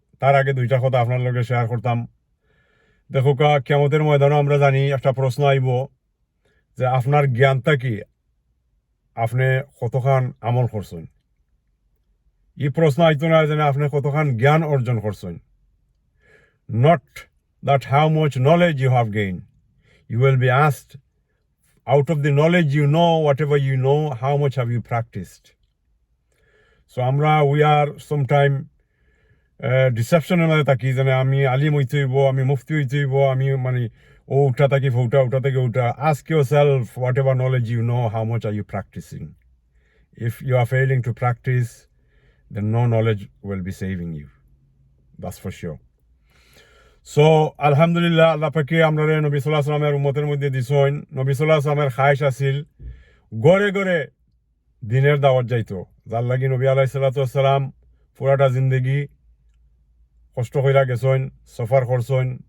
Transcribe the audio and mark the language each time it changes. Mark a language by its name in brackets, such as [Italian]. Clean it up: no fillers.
[Bangla] তার আগে 2টা কথা আপনার লগে শেয়ার করতাম। দেখো কিয়ামতের ময়দানে আমরা জানি একটা প্রশ্ন আইব যে আপনার জ্ঞানটা কি, আপনি কতখান আমল করছেন। এই প্রশ্ন আইতো না যে আপনি কতখান জ্ঞান অর্জন করছেন। [English] Not that how much knowledge you have gained. You will be asked, out of the knowledge you know, whatever you know, how much have you practiced? So we are sometime deception [Bangla] মধ্যে থাকি যে আমি আলিম হইতে হইব, আমি মুফতি হইতে হইব, আমি মানে ওটা থাকি ওটা থেকে ওটা। [English] Ask yourself, whatever knowledge you know, how much are you practicing? If you are failing to practice, then no knowledge will be saving you. That's for sure. [Bangla] So alhamdulillah, আল্লাহ পাকে আমরা নবী সাল্লাল্লাহু আলাইহি ওয়াসাল্লামের উম্মতের মধ্যে দিছেন। নবী সাল্লাল্লাহু আলাইহি ওয়াসাল্লামের খায়েশ আছিল ঘরে ঘরে দিনের দাওয়াত যাইতো, যার লাগি নবী আলাইহিস সালাতু ওয়াস সালাম পুরাটা জিন্দেগি কষ্ট কইরা গেছেন, সফর করছেন।